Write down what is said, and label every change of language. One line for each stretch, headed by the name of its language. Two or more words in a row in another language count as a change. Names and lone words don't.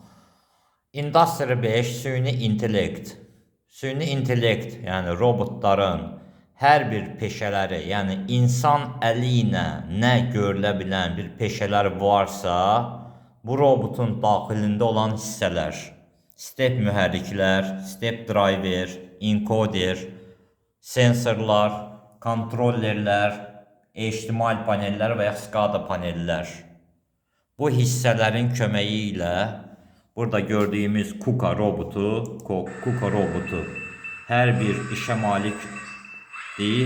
Azerbaijani: Industry 5 süni intellekt. Süni intellekt, yəni robotların hər bir peşələri, yəni insan əli ilə nə görülə bilən bir peşələr varsa, bu robotun daxilində olan hissələr, step mühərriklər,
English: step driver,
Azerbaijani: encoder, sensorlar, kontrollerlər, HDMI panellər və ya SCADA panellər. Bu hissələrin köməyi ilə burada gördüyümüz KUKA robotu hər bir işə malik deyil.